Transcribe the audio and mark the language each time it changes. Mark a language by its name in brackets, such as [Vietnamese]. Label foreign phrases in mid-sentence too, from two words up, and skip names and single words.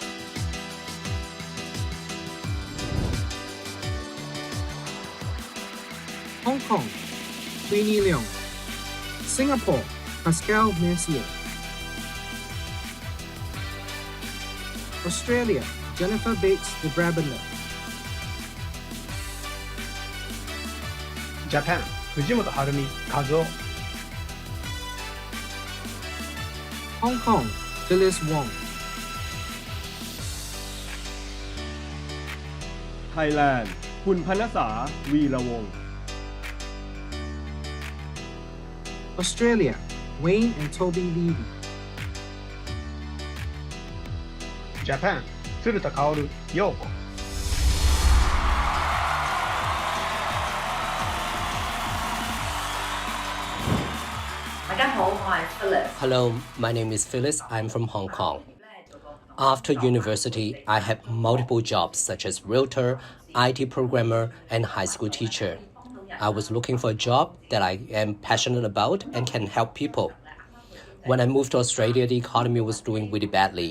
[English] Hong Kong, Queenie Leong. Singapore, Pascal Mercier. Australia, Jennifer Bates de Brabander. Japan 藤本晴美和夫 Hong Kong, Phyllis Wong. Thailand คุณพณษาวีระวงศ์ Australia, Wayne and Toby Levy. Japan 鶴田薫陽子 Hello, my name is Phyllis. I'm from Hong Kong. After university, I had multiple jobs such as realtor, IT programmer, and high school teacher. I was looking for a job that I am passionate about and can help people. When I moved to Australia, the economy was doing really badly.